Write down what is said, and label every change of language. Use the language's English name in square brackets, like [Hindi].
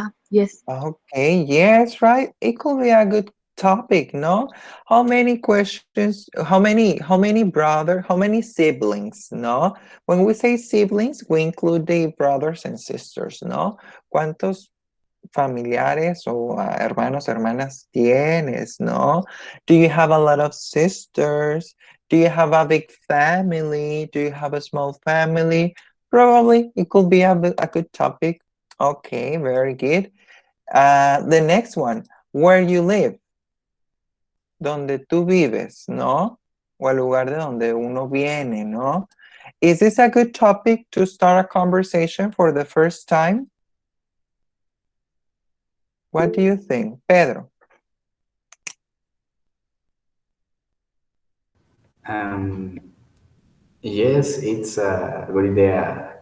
[English] yes. Okay, yes, right. It could be a good topic, no? How many questions, how many brother, how many siblings, no? When we say siblings, we include the brothers and sisters, no? [Spanish] ¿Cuántos familiares o hermanos, hermanas tienes, no? [English] Do you have a lot of sisters? Do you have a big family? Do you have a small family? Probably it could be a good topic. Okay, very good. The next one, where you live, [Spanish] donde tú vives, [English] ¿no? [Spanish] O el lugar de donde uno viene, ¿no? [English] Is this a good topic to start a conversation for the first time? What do you think, Pedro? Um, yes, it's a good idea.